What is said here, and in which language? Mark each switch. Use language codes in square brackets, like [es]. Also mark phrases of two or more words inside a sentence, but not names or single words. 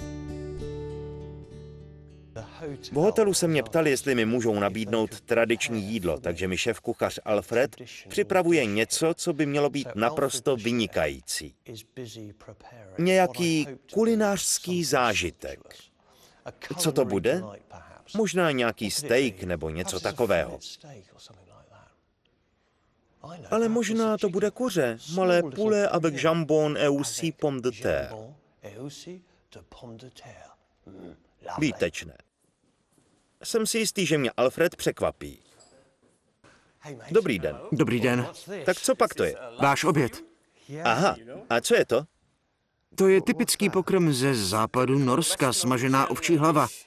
[cs] V hotelu se mě ptali, jestli mi můžou nabídnout tradiční jídlo, takže mi šéfkuchař Alfred připravuje něco, co by mělo být naprosto vynikající. Nějaký kulinářský zážitek. Co to bude? Možná nějaký steak nebo něco takového. Ale možná to bude kuře. [fr] Malé poulet avec jambon et aussi pomme de terre. [cs] Výtečné. Jsem si jistý, že mě Alfred překvapí. Dobrý den. Dobrý den. Tak co pak to je? Váš oběd. Aha, a co je to? To je typický pokrm ze západu Norska, smažená ovčí hlava.